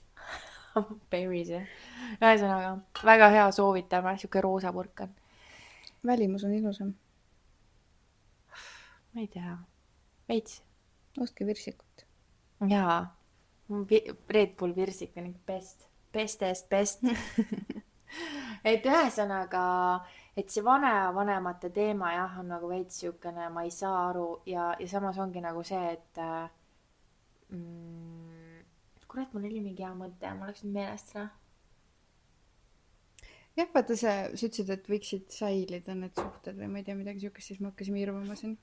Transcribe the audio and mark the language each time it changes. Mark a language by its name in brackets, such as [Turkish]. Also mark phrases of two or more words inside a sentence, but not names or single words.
[Estonian] Berries, jah. Ühesõnaga, väga hea soovitame, siuke roosa purk on. Välimus on ilusam. Ma ei tea. Veits. Ostke virsikut. Jaa. Red Bull virsik on best. Bestest best. Et ühesõnaga, et see vanemate teema jah, on nagu veits siukene, ma ei saa aru ja samas ongi nagu see, et kurat, mul oli mingi hea mõte, mul läks nüüd meelest ära. Jah, vaata sa ütlesid, et võiksid säilida need suhted või ma ei tea midagi siukest, siis ma hakkasin irvama siin.